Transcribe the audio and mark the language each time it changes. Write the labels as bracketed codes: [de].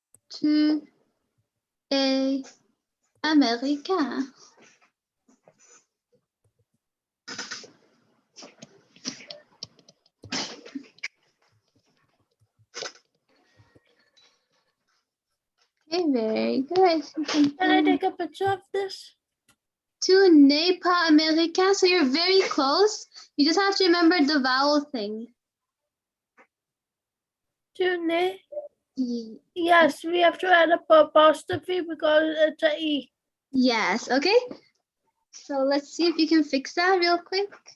[fr] Tu es américain. [en] Okay, very good. Can I take a picture of this? [fr] Tu n'es pas américain, [en] so you're very close. You just have to remember the vowel thing. [fr] Tu n'es? [en] Yes, we have to add a apostrophe because it's a E. Yes, okay. So let's see if you can fix that real quick.